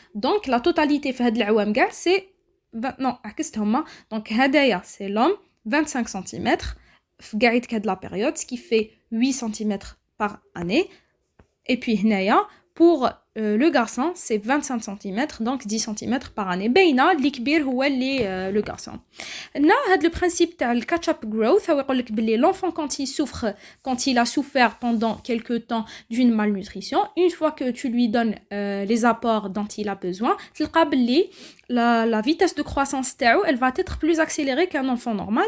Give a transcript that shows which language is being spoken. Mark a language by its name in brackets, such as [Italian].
[French] Donc la totalité fait de [Arabic] العوام كاع [French] c'est non, donc هدايا c'est l'homme 25 cm [Arabic] في قاعد [French] de la période, ce qui fait 8 cm par année. Et puis هنايا pour le garçon c'est 25 cm, donc 10 cm par année. [Arabic] باينه اللي كبير هو اللي [French] le garçon. [Arabic] هنا هذا [French] le principe تاع le catch up growth [Arabic] هو يقول لك باللي [French] l'enfant quand il a souffert pendant quelque temps d'une malnutrition, une fois que tu lui donnes les apports dont il a besoin, [Arabic] تلقى باللي [French] la vitesse de croissance تاعو elle va être plus accélérée qu'un enfant normal.